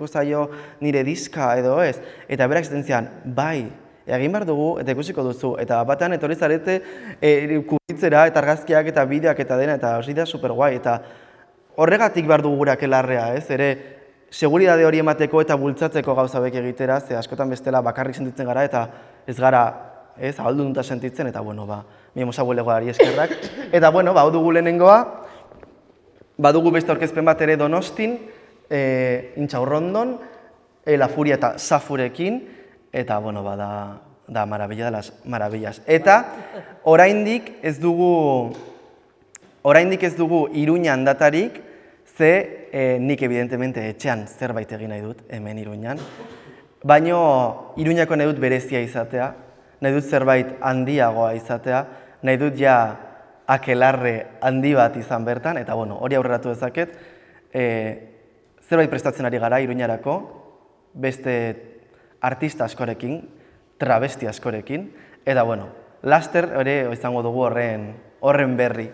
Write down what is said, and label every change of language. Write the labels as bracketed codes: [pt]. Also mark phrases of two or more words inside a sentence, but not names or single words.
[eu] zaio nire diska edo ez, eta berak zaten zian, bai, egin behar dugu eta ikusiko duzu, eta batean etorri zarete kubitzera eta argazkiak eta bideoak eta dena, eta hori da super guai, eta horregatik behar dugu gure akelarrea, ez, ere, seguridade hori emateko eta bultzatzeko gauzabek egitera, ze askotan bestela bakarrik sentitzen gara eta ez gara, ez, ahaldunta sentitzen, eta bueno, Mimosa bulegoari eskerrak. Eta bueno, hau dugu lehenengoa, badugu beste aurkezpen bat ere Donostin, Intxaurrondon, La Furia eta Safurekin, eta bueno, da [es] maravilla de las maravillas. [eu] Eta oraindik ez dugu Iruñan datarik, ze nik evidentemente etxean zerbait egin nahi dut, hemen Iruñan. Baina Iruñako nahi dut berezia izatea, nahi dut zerbait handiagoa izatea, nahi dut ja akelarre handi bat izan bertan, eta bueno, hori aurreratu dezaket, zerbait prestatzen ari gara Iruñarako, beste artista askorekin, travesti askorekin, eta bueno, laster ere izango dugu horren berri.